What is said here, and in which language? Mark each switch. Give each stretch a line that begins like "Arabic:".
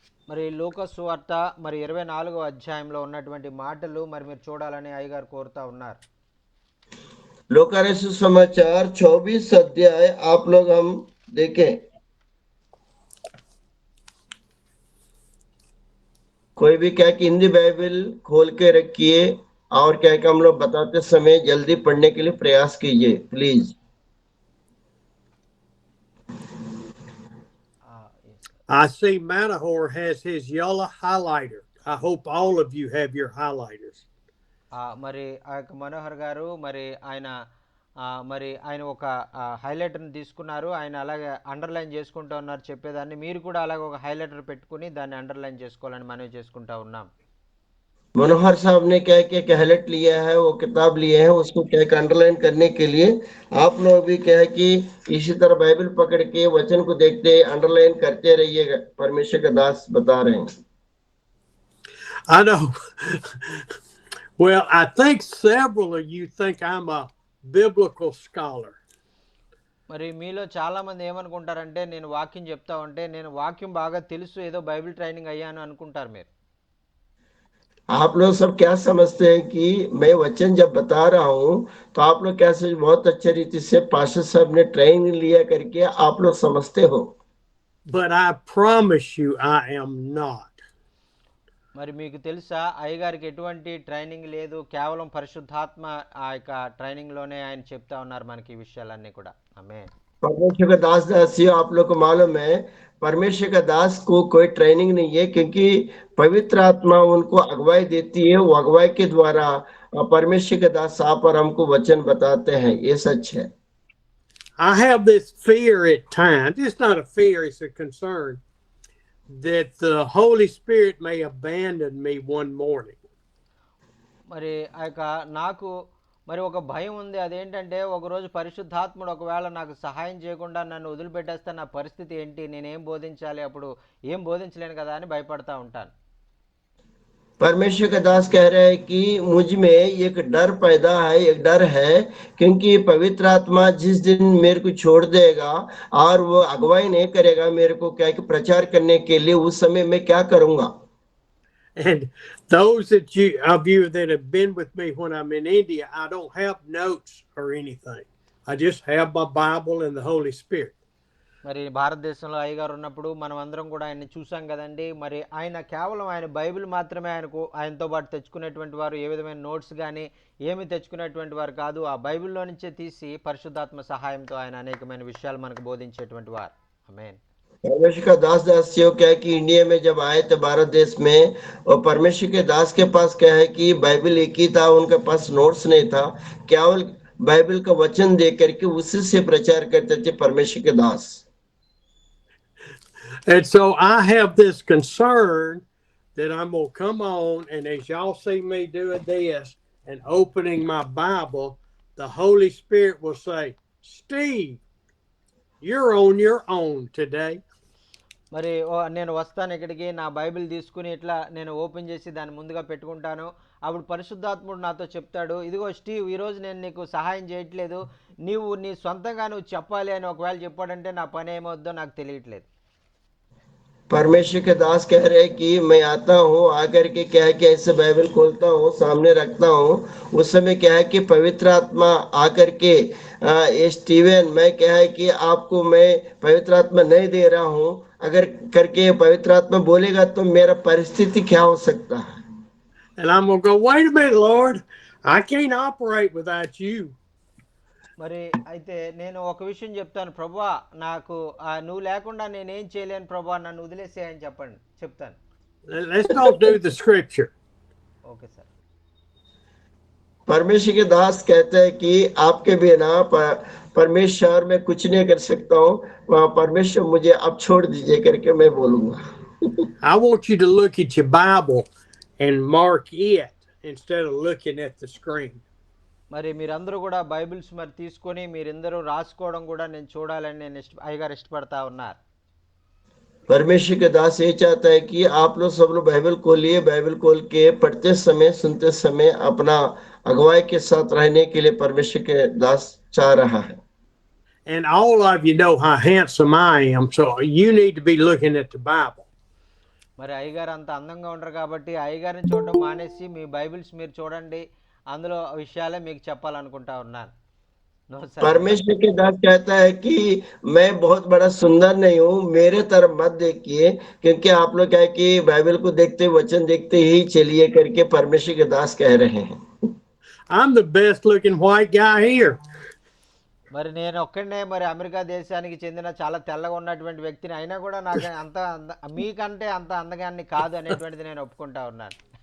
Telugu: మరి లూకా సువార్త మరి 24వ అధ్యాయంలో ఉన్నటువంటి మాటలు మరి మీరు చూడాలని అయ్యగారు కోరుతా ఉన్నారు.
Hindi: लोका सुसमाचार 24 अध्याय आप लोग हम देखें। कोई भी क्या है कि हिंदी बाइबल खोल के रखिए और क्या है कि हम लोग बताते समय जल्दी पढ़ने के लिए प्रयास कीजिए please.
English: yes, sir. I see Matahor has his yellow highlighter. I hope all of you have your highlighters.
Telugu: మరి ఆ యొక్క మనోహర్ గారు మరి ఆయన మరి ఆయన ఒక హైలైటర్ని తీసుకున్నారు, ఆయన అలాగే అండర్లైన్ చేసుకుంటూ ఉన్నారు చెప్పేదాన్ని. మీరు కూడా అలాగే ఒక హైలైటర్ పెట్టుకుని దాన్ని అండర్లైన్ చేసుకోవాలని మనవి చేసుకుంటా ఉన్నాం.
Hindi: मनोहर साहब ने क्या है कि हाईलाइट लिया है, वो किताब लिए हैं, उसको क्या है अंडरलाइन करने के लिए आप लोग भी क्या है कि इसी तरह बाइबल पकड़ के वचन को देखते अंडरलाइन करते रहिएगा। परमेश्वर का दास बता रहे हैं।
English: I know. Well, I think several of you think I'm a biblical scholar.
Telugu: మరి మీలో చాలామంది ఏమనుకుంటారంటే నేను వాక్యం చెప్తా ఉంటే నేను వాక్యం బాగా తెలుసు, ఏదో బైబిల్ ట్రైనింగ్ అయ్యాను అనుకుంటారు మీరు.
Hindi: आप लोग सब क्या समझते हैं कि मैं वचन जब बता रहा हूँ तो आप लोग क्या समझ बहुत अच्छे रीति से पास्टर साहब ने ट्रेनिंग लिया करके आप लोग समझते हो,
English: But I promise you I am not.
Telugu: మరి మీకు తెలుసా అయ్యగారికి ఎటువంటి ట్రైనింగ్ లేదు, కేవలం పరిశుద్ధాత్మ ఆ యొక్క ట్రైనింగ్లోనే ఆయన చెప్తా ఉన్నారు మనకి ఈ విషయాలన్నీ కూడా. ఆమేన్.
Hindi: परमेश्वर का दास दासी आप लोग को मालूम है परमेश्वर का दास को कोई ट्रेनिंग नहीं है क्योंकि पवित्र आत्मा उनको अगुवाई देती है, वो अगुवाई के द्वारा परमेश्वर के दास आप और हमको वचन बताते हैं, ये सच है।
English: I have this fear at times. It's not a fear, it's a concern that the Holy Spirit may abandon me one morning.
Telugu: మరి ఆ యొక్క నాకు మరి ఒక భయం ఉంది, అదేంటంటే ఒకరోజు పరిశుద్ధాత్ముడు ఒకవేళ నాకు సహాయం చేయకుండా నన్ను వదిలిపెట్టేస్తే నా పరిస్థితి ఏంటి, నేనేం బోధించాలి, అప్పుడు ఏం బోధించలేను కదా అని భయపడతా ఉంటాను.
Hindi: परमेश्वर का दास कह रहे हैं कि मुझ में एक डर पैदा है, एक डर है क्योंकि पवित्र आत्मा जिस दिन मेरे को छोड़ देगा और वो अगुवाई नहीं करेगा मेरे को क्या कि प्रचार करने के लिए, उस समय मैं क्या करूंगा।
English: And those of you that have been with me when I'm in India, I don't have notes or anything. I just have my Bible and the Holy Spirit.
Telugu: మరి భారతదేశంలో అయ్యగారు ఉన్నప్పుడు మనం అందరం కూడా ఆయన్ని చూసాం కదండి. మరి ఆయన కేవలం ఆయన బైబిల్ మాత్రమే ఆయనతో పాటు తెచ్చుకునేటువంటి వారు, ఏ విధమైన నోట్స్ కానీ ఏమి తెచ్చుకునేటువంటి వారు కాదు. ఆ బైబిల్లో నుంచే తీసి పరిశుద్ధాత్మ సహాయంతో ఆయన అనేకమైన విషయాలు మనకు బోధించేటువంటి వారు. ఆమేన్.
Hindi: परमेश्वर का दास दासियों क्या है कि इंडिया में जब आए थे भारत देश में, और परमेश्वर के दास के पास क्या है कि बाइबल एक ही था, उनके पास नोट्स नहीं था, केवल बाइबल का वचन दे करके उसी से प्रचार करते थे परमेश्वर के दास।
English: And so I have this concern that I'm going to come on, and as y'all see me doing this and opening my Bible, the Holy Spirit will say, Steve, you're on your own today.
Telugu: మరి నేను వస్తాను ఇక్కడికి, నా Bible తీసుకుని ఇట్లా నేను open చేసి దాన్ని ముందుగా పెట్టుకుంటాను. అప్పుడు పరిశుద్ధాత్ముడు నాతో చెప్తాడు, ఇదిగో స్టీవ్, ఈరోజు నేను నీకు సహాయం చేయట్లేదు, నీవు నీ సొంతంగా నువ్వు చెప్పాలి అని ఒకవేళ చెప్పాడంటే నా పని ఏమవుద్దో నాకు తెలియట్లేదు.
Hindi: परमेश्वर के दास कह रहे हैं कि मैं आता हूँ, आकर के क्या है कि ऐसे बाइबल खोलता हूँ, सामने रखता हूँ, उस समय क्या है कि पवित्र आत्मा आकर के ये स्टीवन, मैं क्या है कि आपको मैं पवित्र आत्मा नहीं दे रहा हूँ, अगर करके पवित्र आत्मा बोलेगा तो मेरा परिस्थिति क्या हो सकता है।
English: And I'm going to go, wait a minute, Lord, I can't operate without you.
Telugu: మరి అయితే నేను ఒక విషయం చెప్తాను, ప్రభువా నాకు నువ్వు లేకుండా నేనేం చేయలేను ప్రభువా, నన్ను వదిలేసేయని చెప్తాను.
English: Let's not do the scripture. Okay sir.
Hindi: परमेश्वर के दास कहते हैं कि आपके बिना परमेश्वर मैं कुछ नहीं कर सकता हूँ, परमेश्वर मुझे अब छोड़ दीजिए करके मैं बोलूंगा।
English: I want you to look at your Bible and mark it instead of looking at the screen.
Telugu: మరి మీరందరూ కూడా బైబిల్స్ మరి తీసుకొని మీరందరూ రాసుకోవడం కూడా నేను చూడాలని నేను అయ్యగారు ఇష్టపడతా ఉన్నారు.
Hindi: परमेश्वर के दास ये चाहता है कि आप लोग सब लोग बाइबल खोलिए, बाइबल खोल के पढ़ते समय सुनते समय अपना अगुवाई के साथ रहने के लिए परमेश्वर के दास चाह रहा है।
English: And all of you know how handsome I am, so you need to be looking at the Bible.
Telugu: మరి అయ్యగారు అంత అందంగా ఉంటారు కాబట్టి అయ్యగారిని చూడడం మానేసి మీ బైబిల్స్ మీరు చూడండి, అందులో విషయాలే మీకు చెప్పాలనుకుంటా ఉన్నాను.
English: No sir.
Hindi: परमेश्वर के दास कहता है कि मैं बहुत बड़ा सुंदर नहीं हूँ, मेरे तरफ मत देखिए, क्योंकि आप लोग क्या है कि बाइबल को देखते वचन देखते ही चलिए करके परमेश्वर के दास कह रहे हैं।
English: I'm the best looking white guy here.
Telugu: మరి నేను ఒక్కడనే మరి అమెరికా దేశానికి చెందిన చాలా తెల్లగా ఉన్నటువంటి వ్యక్తిని అయినా కూడా నాకు మీకంటే అంత అందగాన్ని కాదు అనేటువంటిది నేను ఒప్పుకుంటా ఉన్నాను.